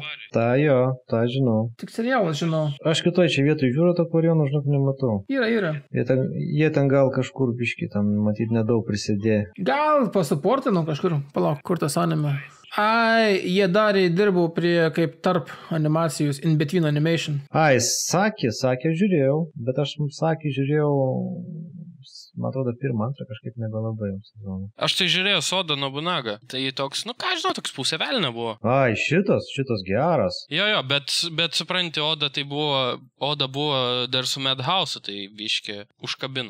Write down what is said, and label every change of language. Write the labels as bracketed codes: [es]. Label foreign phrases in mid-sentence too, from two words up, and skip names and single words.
[lt] tą žinau. Tik serialas žinau. Aš kitoj čia vietoj žiūriu tą Aquarioną, žinok, nematau. Yra. Jie ten gal kažkur biški, tam matyt nedaug prisidėjo. Gal pasuportinu kažkur, palauk, kur tas anime. Jie dirbo prie kaip tarp animacijos, [en] in between animation. [lt] Sakė, žiūrėjau, bet aš žiūrėjau, man atrodo, pirmą, antrą kažkaip nebelabai sezoną. Aš tai žiūrėjau Soda Nobunaga. Tai toks, toks pusė velnė buvo. Šitas geras. Jo, bet supranti, Oda buvo dar su Madhouse, tai biškė užkabino.